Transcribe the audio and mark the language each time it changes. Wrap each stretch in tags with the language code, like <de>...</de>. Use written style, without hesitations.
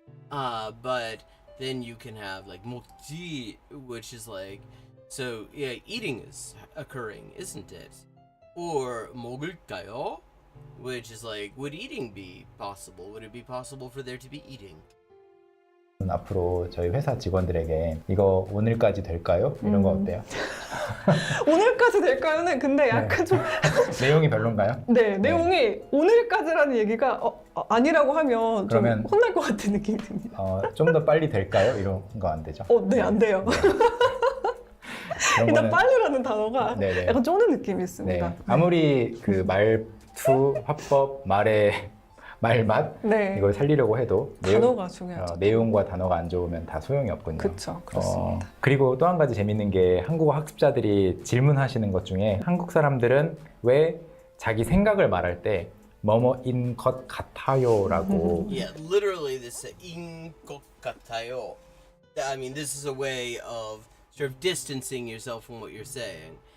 <en>But then you can have like 먹지, which is like, so yeah, eating is occurring, isn't it? Or 먹을까요, which is like, would eating be possible? Would it be possible for there to be eating?</en> <ko>앞으로 저희 회사 직원들에게 이거 오늘까지 될까요? 이런 거 어때요? 오늘까지 될까요는 근데 약간 좀 내용이 별론가요? 네, 내용이 오늘까지라는 얘기가 아니라고 하면 그러면 좀 혼날 것 같은 느낌이 듭니다. 좀 더 빨리 될까요? 이런 거 안 되죠? 네, 안 돼요. 일단 빨리라는 단어가 약간 쪼는 느낌이 있습니다. 네. 아무리 그 말투, 화법, 말맛 이걸 살리려고 해도 단어가 중요하죠. 내용과 단어가 안 좋으면 다 소용이 없군요. 그렇죠, 그렇습니다. 그리고 또 한 가지 재밌는 게 한국어 학습자들이 질문하시는 것 중에 한국 사람들은 왜 자기 생각을 말할 때 뭐뭐인 것 같아요라고.</ko> <en>Yeah, literally this</en> <ko>인 것 같아요.</ko> <en>I mean, this is a way of sort of distancing yourself from what you're saying.</en>